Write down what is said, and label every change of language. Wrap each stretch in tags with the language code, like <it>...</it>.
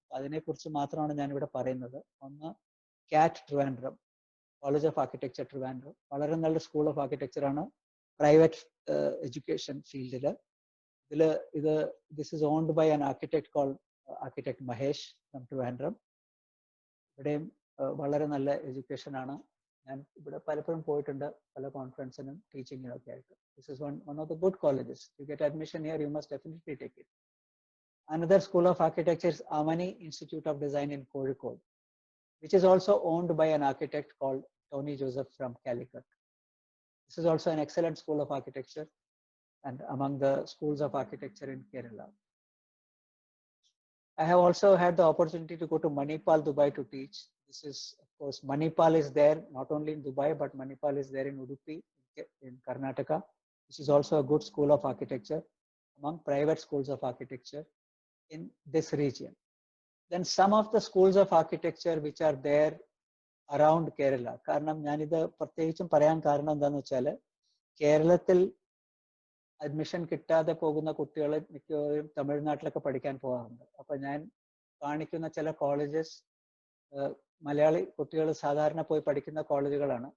<ml>അതിനെക്കുറിച്ച് മാത്രമാണ് ഞാൻ ഇവിടെ പറയുന്നത്. ഒന്ന് കാറ്റ് Trivandrum, college of architecture Trivandrum, വളരെ നല്ല സ്കൂൾ ഓഫ് ആർക്കിടെക്ചർ ആണ് പ്രൈവറ്റ് എഡ്യൂക്കേഷൻ ഫീൽഡിൽ.</ml> <en>This is owned by an architect called architect Mahesh from Trivandrum.</en> <ml>ഇവിടെയും വളരെ നല്ല എഡ്യൂക്കേഷൻ ആണ്. ഞാൻ ഇവിടെ പലപ്പോഴും പോയിട്ടുണ്ട് പല കോൺഫറൻസിനും ടീച്ചിങ്ങിനും ഒക്കെ ആയിട്ട്.</ml> <en>This is one of the good colleges. You get admission here, you must definitely take it. Another school of architecture is Amani Institute of Design in Kozhikode, which is also owned by an architect called Tony Joseph from Calicut. This is also an excellent school of architecture and among the schools of architecture in Kerala. I have also had the opportunity to go to Manipal, Dubai to teach. This is, of course, Manipal is there not only in Dubai, but Manipal is there in Udupi in Karnataka, which is also a good school of architecture among private schools of architecture in this region. Then some of the schools of architecture which are there around Kerala.</en> <ml>കാരണം ഞാനിത് പ്രത്യേകിച്ചും പറയാൻ കാരണം എന്താണെന്ന് വെച്ചാൽ കേരളത്തിൽ admission കിട്ടാതെ പോകുന്ന കുട്ടികൾ മിക്കവാറും തമിഴ്നാട്ടിലൊക്കെ പഠിക്കാൻ പോകാറുണ്ട്. അപ്പൊ ഞാൻ കാണിക്കുന്ന ചില കോളേജസ് മലയാളി കുട്ടികൾ സാധാരണ പോയി പഠിക്കുന്ന കോളേജുകളാണ്.</ml>